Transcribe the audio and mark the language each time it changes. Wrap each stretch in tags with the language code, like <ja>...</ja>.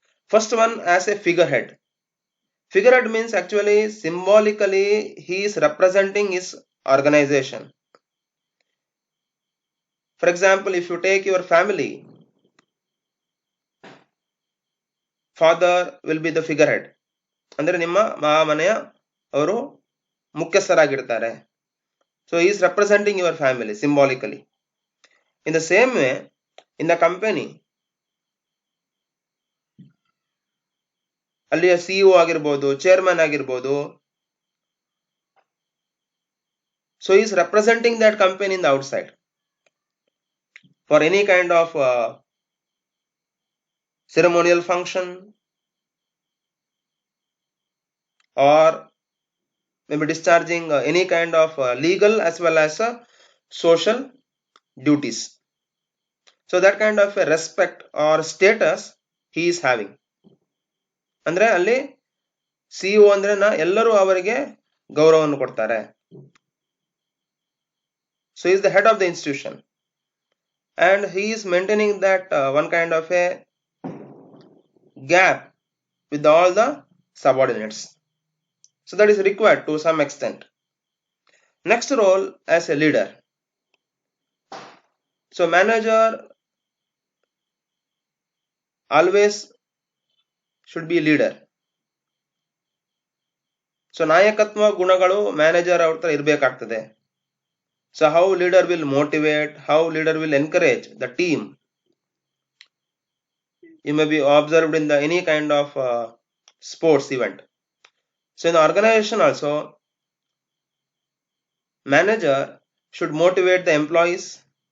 <en>First one as a figurehead. Figurehead means actually symbolically he is representing his organization. For example, if you take your family, father will be the figurehead.</en> <kn>ಅಂದ್ರೆ ನಿಮ್ಮ ಮನೆಯ ಅವರು ಮುಖ್ಯಸ್ಥರಾಗಿರ್ತಾರೆ.</kn> <en>So he is representing your family symbolically. In the same way, in the company,</en> <kn>ಅಲ್ಲಿಯ CEO ಆಗಿರ್ಬೋದು, chairman ಆಗಿರ್ಬೋದು.</kn> <en>So he is representing that company in the outside for any kind of ceremonial function or maybe discharging any kind of legal as well as social duties. So that kind of a respect or status he is having.</en> <kn>ಅಂದ್ರೆ ಅಲ್ಲಿ CEO ಅಂದ್ರೆ ಎಲ್ಲರೂ ಅವರಿಗೆ ಗೌರವವನ್ನು ಕೊಡ್ತಾರೆ.</kn> <en>So he is the head of the institution and he is maintaining that one kind of a gap with all the subordinates. So that is required to some extent. Next role as a leader. So manager always should be leader.</en> <kn>So ನಾಯಕತ್ವ ಗುಣಗಳು manager ಅವ್ರ ಹತ್ರ ಇರಬೇಕಾಗ್ತದೆ.</kn> <en>So how leader will motivate, how leader will encourage the team. You may be observed in the any kind of sports event. So in the organization also, manager should motivate the employees.</en>